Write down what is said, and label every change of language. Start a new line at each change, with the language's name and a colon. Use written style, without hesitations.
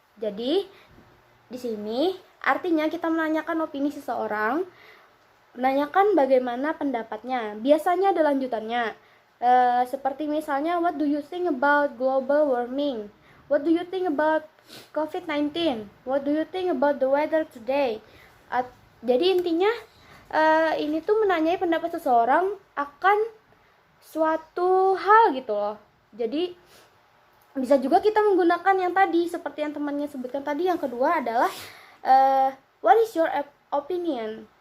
Indonesian: Jadi di sini artinya kita menanyakan opini seseorang, menanyakan bagaimana pendapatnya. Biasanya ada lanjutannya. Seperti misalnya
English: what do you think about global warming? What do you think about COVID-19? What do you think about the weather today?
Indonesian: Jadi intinya ini tuh menanyai pendapat seseorang akan suatu hal gitu loh. Jadi bisa juga kita menggunakan yang tadi seperti yang temannya sebutkan tadi. Yang kedua adalah
English: what is your opinion?